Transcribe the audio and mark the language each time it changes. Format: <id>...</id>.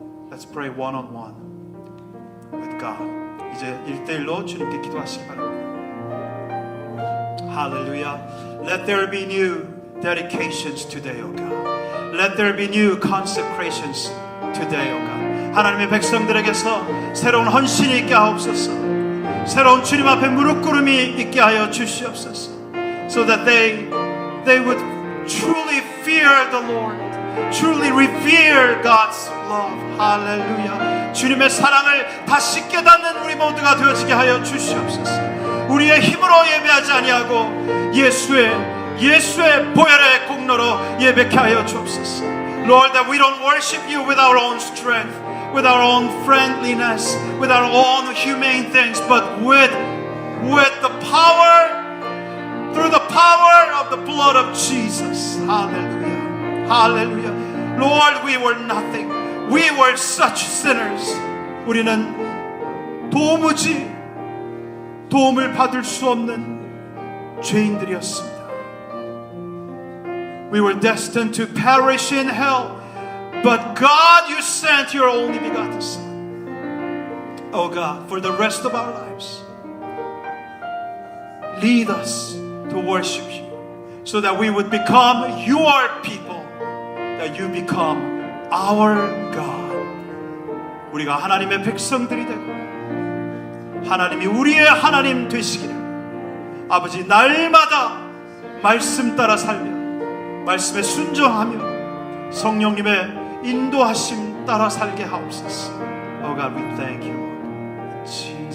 <en>Let's pray one on one with God.</en> <ko>이제 1대1로 주님께 기도하시기 바랍니다.</ko> <en>Hallelujah. Let there be new dedications today, O God. Let there be new consecrations today, O God.</en> <ko>하나님의 백성들에게서 새로운 헌신이 있게 하옵소서. 새로운 주님 앞에 무릎 꿇음이 있게 하여 주시옵소서.</ko> <en>So that they would truly fear the Lord, truly revere God's love. Hallelujah.</en> <ko>주님의 사랑을 다시 깨닫는 우리 모두가 되어지게 하여 주시옵소서. 우리의 힘으로 예배하지 아니하고 예수의 보혈의 공로로 예배케 하여 주옵소서.</ko> <en>Lord, that we don't worship you with our own strength, with our own friendliness, with our own humane things, but with the power, through the power of the blood of Jesus. Hallelujah. Hallelujah. Lord, we were nothing. We were such sinners.</en> <ko>우리는 도무지 도움을 받을 수 없는 죄인들이었습니다.</ko> <en>We were destined to perish in hell. But God, you sent your only begotten Son. Oh God, for the rest of our lives, lead us to worship you so that we would become your people, that you become our God.</en> <ko>우리가 하나님의 백성들이 되고 하나님이 우리의 하나님 되시기를 아버지, 날마다 말씀 따라 살며 말씀에 순종하며 성령님의 인도하심 따라 살게 하옵소서.</ko> <en>Oh God, we thank you, Lord.</en>